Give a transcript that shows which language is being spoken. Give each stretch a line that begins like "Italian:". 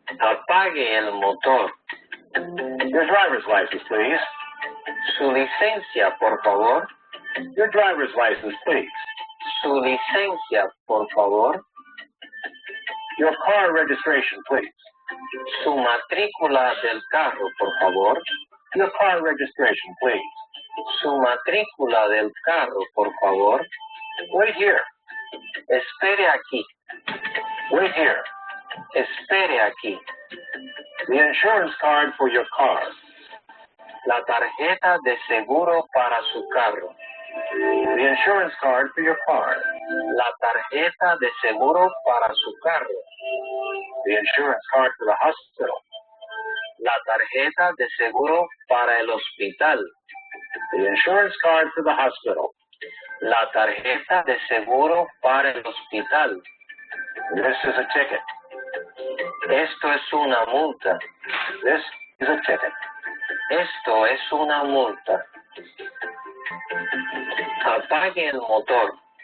Spanish: Apague el motor.
English: Your driver's license, please.
Spanish: Su licencia, por favor.
English: Your driver's license, please.
Spanish: Su licencia, por favor.
English: Your car registration, please.
Spanish: Su matrícula del carro, por favor.
English: Your car registration, please.
Spanish: Su matrícula del carro, por favor.
English: Wait here.
Spanish: Espere aquí.
English: Wait here.
Spanish: Espere aquí.
English: The insurance card for your car.
Spanish: La tarjeta de seguro para su carro.
English: The insurance card for your car.
Spanish: La tarjeta de seguro para su carro.
English: The insurance card for the hospital.
Spanish: La tarjeta de seguro para el hospital.
English: The insurance card for the hospital.
Spanish: La tarjeta de seguro para el hospital.
English: This is a ticket.
Spanish: Esto es una multa.
English: This is a ticket.
Spanish: Esto es una multa. Apague el motor.